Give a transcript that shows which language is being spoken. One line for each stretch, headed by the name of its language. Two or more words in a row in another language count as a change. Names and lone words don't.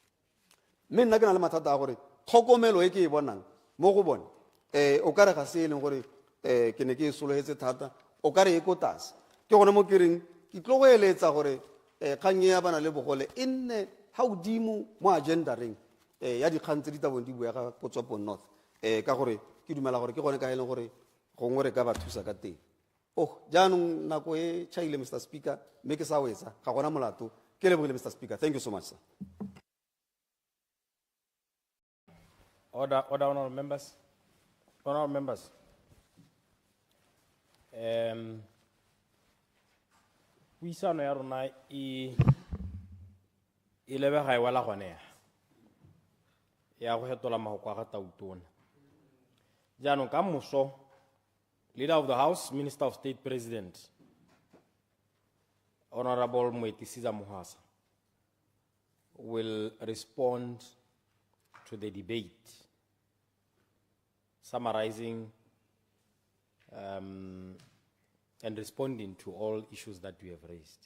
Tswana: mme nna ke na le mathata a gore tlhokomelo e ke e bonang mo go bone o ka re ga se e leng gore ke ne ke e sologetse thata o ka re e ko tlase ke gone mo ke reng ke tlo go eletsa gore kgang ya bana le bogole e nne ha godimo mo agendareng ya dikgang tse di tabong di buega ko Tsopo North ka gore ke dumela gore ke gone ka e leng gore gongwe re ka ba thusa ka teng. Oh, jaanong nako e chaile
English: Mr. Speaker,
Tswana: mme ke sa wetsa ga gona molato. Ke lebogile
English: Mr. Speaker. Thank you so much, sir. Order, honorable members. Honorable members.
Tswana: Puisano ya rona e lebega e wala gone ya go fetola mahoko a ga tautona. Jaanong ka moso,
English: Leader of the House, Minister of State President, Honorable Moetisiza Mohasa, will respond to the debate, summarizing and responding to all issues that we have raised.